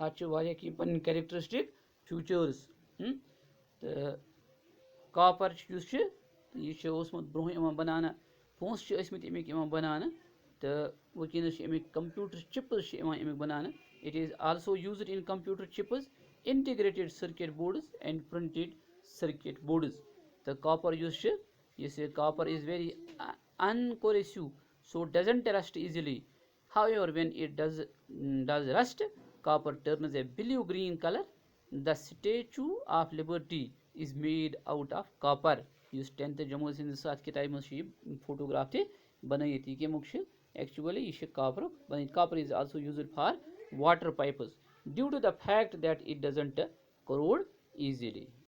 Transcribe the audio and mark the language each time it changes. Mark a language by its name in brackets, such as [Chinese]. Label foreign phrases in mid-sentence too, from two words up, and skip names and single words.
[Kashmiri] تہٕ کاپر یُس چھُ یہِ چھُ اوسمُت برونٛہہ یِوان بناونہٕ پونٛسہٕ چھِ ٲسمٕتۍ اَمِکۍ یِوان بناونہٕ تہٕ وٕنکیٚنس چھِ اَمِکۍ [English] computer chips [Kashmiri] چھِ یِوان اَمِکۍ بناونہٕ [English] it is also used in computer chips integrated circuit boards and printed circuit boards [Kashmiri] تہٕ کاپر یُس چھُ یُس یہِ کاپر [English] is very uncorrosive so doesn't rust easily. However, when it does rust, copper turns a blue green color. The Statue of Liberty is made out of copper. [Kashmiri] یُس 10th جمٲژ ہِنٛدِس اَتھ کِتابہِ منٛز چھُ یہِ فوٹوگراف تہِ بنٲیِتھ یہِ کَمیُک چھُ ایکچُؤلی یہِ چھُ کاپرُک بنٲیِتھ [English] copper is also used for water pipes due to the fact that it doesn't corrode easily.